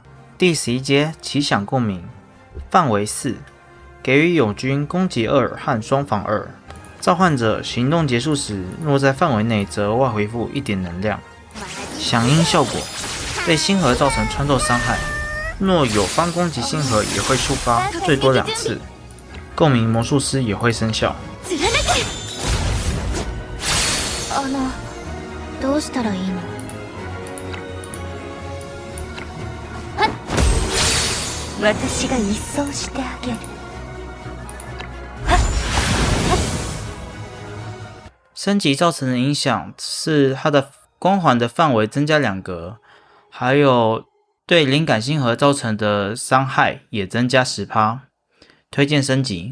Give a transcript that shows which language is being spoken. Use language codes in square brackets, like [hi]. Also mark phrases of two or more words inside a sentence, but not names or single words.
[zh] 第11阶奇想共鸣，范围4，给予友军攻击2和双防2。召唤者行动结束时，若在范围内，则额外回复1点能量。响应效果，被星河造成穿透伤害，若友方攻击星河也会触发，最多2次。共鸣魔术师也会生效。 [ja] どうしたらいいの？私が一掃してあげる。 [zh] 升级造成的影响是它的光环的范围增加2格，还有对灵感星河造成的伤害也增加 10%， 推荐升级。